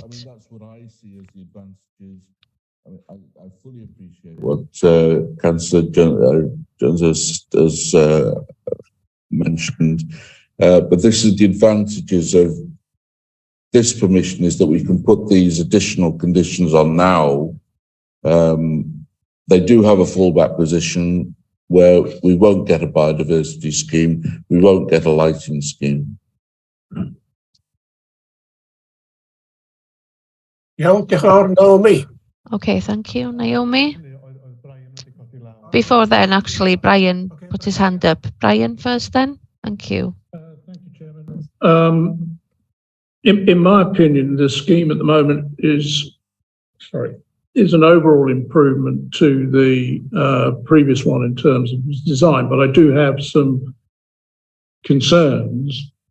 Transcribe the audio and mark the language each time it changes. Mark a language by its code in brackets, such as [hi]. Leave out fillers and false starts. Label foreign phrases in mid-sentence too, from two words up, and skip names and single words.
[en] I mean, that's what I see as the advantages. I fully appreciate what Councillor Jones has mentioned, but this is the advantages of this permission, is that we can put these additional conditions on now. They do have a fallback position where we won't get a biodiversity scheme, we won't get a lighting scheme. [cy] Iawn, diolch yn fawr, Naomi. [en] Okay, thank you, Naomi. Before then, actually, Brian put his hand up. Brian first then. Thank you. Thank you, Chairman. In my opinion, the scheme at the moment is an overall improvement to the previous one in terms of design, but I do have some concerns.